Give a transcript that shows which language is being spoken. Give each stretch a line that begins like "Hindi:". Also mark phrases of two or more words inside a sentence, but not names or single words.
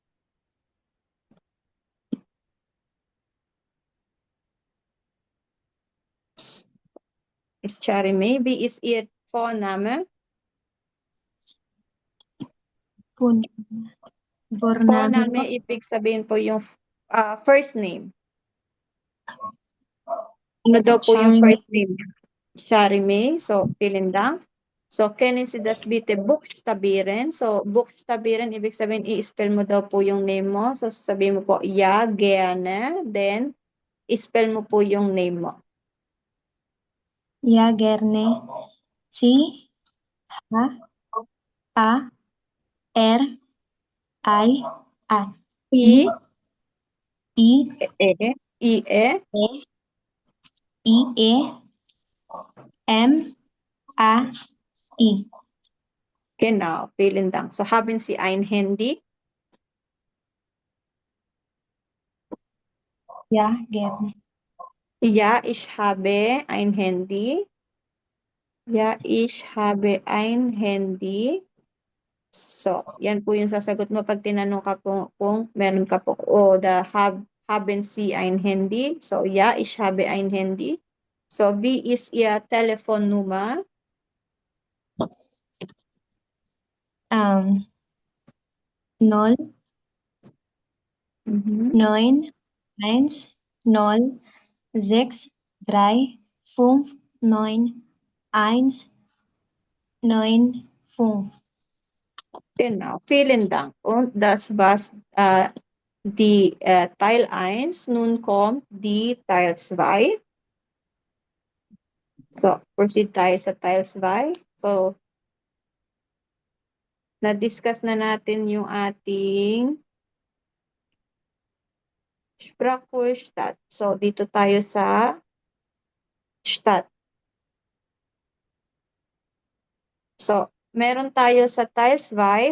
German: Miss Charmy, wie ist Ihr Vorname? Vorname,
Filipino: ibig sabihin po yung
English: first name.
Filipino: Ano daw po yung
English: first name? Charmy. So,
German: vielen Dank. So, können Sie das bitte buchstabieren? So, buchstabieren,
Filipino: ibig sabihin, i-spell mo daw po yung name mo. So, sabihin mo po,
German: ja, gerne.
Filipino: Then, i-spell mo po yung name mo.
German: Ja, gerne. C, H, A, R, I, A. I, I, E, M, A, I. Genau, vielen Dank. So, haben Sie ein Handy? Ja, gerne. Ja, ich habe ein Handy. Ja, ich habe ein Handy. So,
Filipino: yan po yung sasagot mo pag tinanong ka po kung meron ka po oder
German: haben Sie ein Handy? So, ja, ich habe ein Handy. So, wie ist Ihr Telefonnummer? 0, 9, 1, 0, 6, 3, 5, 9, 1, 9, 5. Genau, vielen Dank. Und das war's die Teil 1. Nun kommt die Teil 2. So,
Filipino: proceed tayo sa Teil 2. So, na-discuss na natin yung ating Sprachvorstadt. So, dito tayo sa Stadt. So, meron tayo sa Teil 2.